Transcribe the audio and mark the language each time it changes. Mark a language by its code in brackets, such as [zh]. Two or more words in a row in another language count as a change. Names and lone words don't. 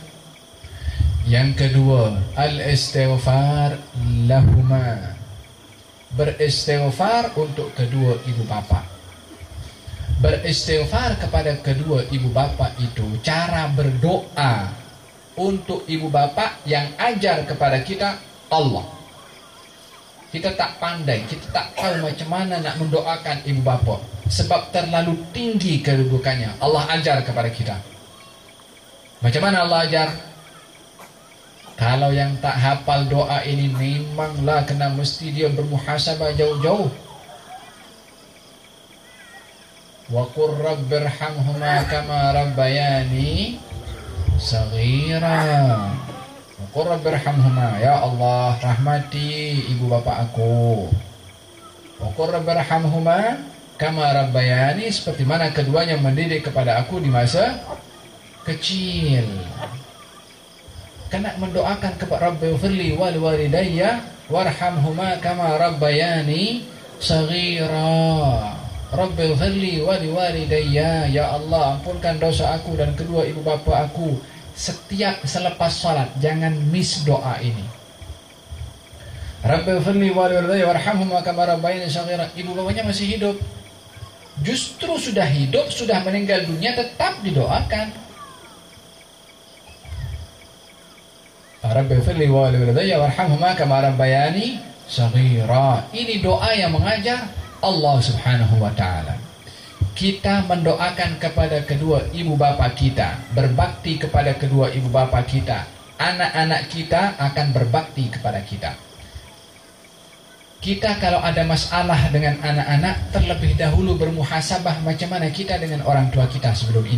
[ms] Yang kedua, [ar] الاستغفار لهما, [ms] beristighfar untuk kedua ibu bapa. Beristighfar kepada kedua ibu bapa itu cara berdoa untuk ibu bapa yang ajar kepada kita Allah. Kita tak pandai, kita tak tahu macam mana nak mendoakan ibu bapa, sebab terlalu tinggi kedudukannya. Allah ajar kepada kita. Macam mana Allah ajar? Kalau yang tak hafal doa ini, memanglah kena mesti dia bermuhasabah jauh-jauh. [ar] وقل رب ارحمهما كما ربياني صغيرا. وقل رب ارحمهما, [ms] ya Allah rahmati ibu bapa aku. [ar] وقل رب ارحمهما كما ربياني, [ms] seperti mana keduanya mendidik kepada aku di masa kecil. Kena mendoakan kepada [ar] رب اغفر لي ولوالدي وارحمهما كما ربياني صغيرا. رب اغفر لي ولوالدي, [ms] ya Allah ampunkan dosa aku dan kedua ibu bapa aku. Setiap selepas salat jangan miss doa ini. [ar] رب اغفر لي ولوالدي وارحمهما كما ربياني صغيرا. [ms] Ibu bapanya masih hidup, justru sudah hidup, sudah meninggal dunia, tetap didoakan. [ar] رب اغفر لي ولوالدي وارحمهما كما ربياني صغيرا. [ms] Ini doa yang mengajar Allah [ar] سبحانه وتعالى. [ms] Kita mendoakan kepada kedua ibu bapa kita, berbakti kepada kedua ibu bapa kita. Anak-anak kita akan berbakti kepada kita. Kita kalau ada masalah dengan anak-anak, terlebih dahulu bermuhasabah macam mana kita dengan orang tua kita sebelum ini.